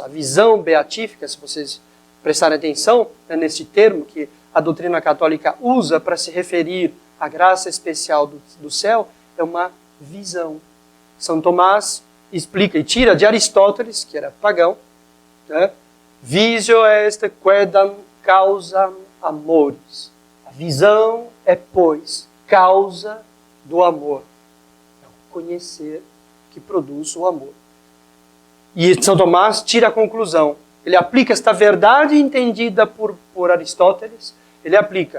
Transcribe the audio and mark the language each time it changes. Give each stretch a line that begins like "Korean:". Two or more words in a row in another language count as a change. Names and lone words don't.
Portuguese: A visão beatífica, se vocês prestarem atenção, né, nesse termo que a doutrina católica usa para se referir à graça especial do céu, é uma visão. São Tomás explica e tira de Aristóteles, que era pagão, né?
Latin: Visio est quedam causam amoris.
Portuguese: A visão é, pois, causa do amor. É o conhecer que produz o amor. E São Tomás tira a conclusão. Ele aplica esta verdade entendida por Aristóteles. Ele aplica.